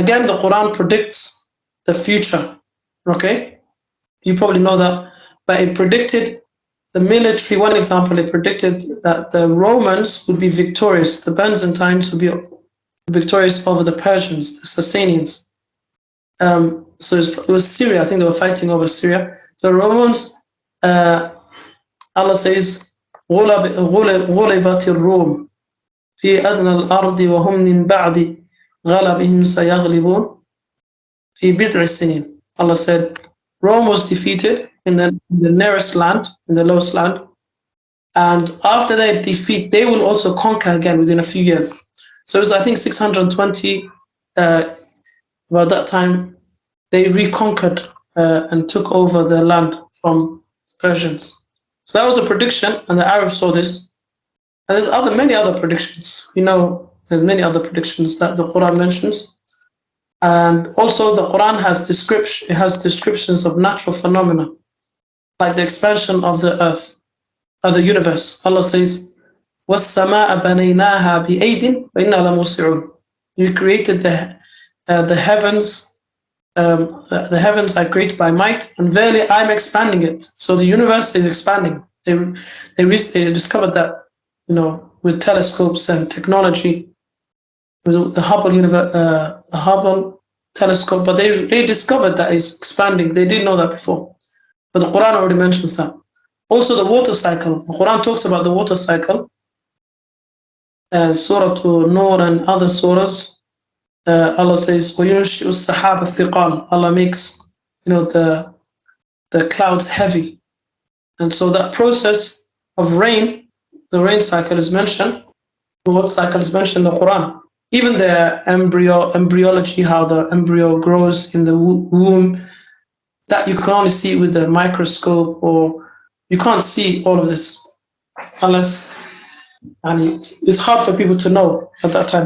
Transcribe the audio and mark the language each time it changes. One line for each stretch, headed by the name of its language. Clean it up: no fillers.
English: Again, the Quran predicts the future. Okay? You probably know that. But it predicted the military. One example, it predicted that the Romans would be victorious. The Byzantines would be victorious over the Persians, the Sasanians. So it was Syria. I think they were fighting over Syria.
Arabic: The Romans, Allah says, غُلِبَتِ الرُّومُ في أدنى الأرض وهم من بعد غلبهم سيغلبون في بضع سنين.
English: Allah said, Rome was defeated in the nearest land, in the lowest land. And after their defeat, they will also conquer again within a few years. So it was, I think, 620. About that time, they reconquered and took over the land from Persians. So that was a prediction, and the Arabs saw this. And there's many other predictions. There's many other predictions that the Quran mentions. And also the Quran has descriptions of natural phenomena, like the expansion of the earth, of the universe.
Arabic: Allah says, وَالسَّمَاءَ بَنَيْنَاهَا بِأَيْدٍ وَإِنَّا لَمُوسِعُونَ.
English: You created the heavens. The heavens are created by might, and verily I'm expanding it. So the universe is expanding. They discovered that, with telescopes and technology, with the Hubble telescope. But they discovered that it's expanding. They didn't know that before, but the Quran already mentions that. Also, the water cycle. The Quran talks about the water cycle. Surah Nur and other surahs.
Arabic: Allah says, وَيُنْشِئُ السَّحَابَ الثِّقَالِ.
English: Allah makes, the clouds heavy. And so that process of rain, the rain cycle is mentioned, the water cycle is mentioned in the Quran. Even the embryology, how the embryo grows in the womb, that you can only see with a microscope, or you can't see all of this and it's hard for people to know at that time.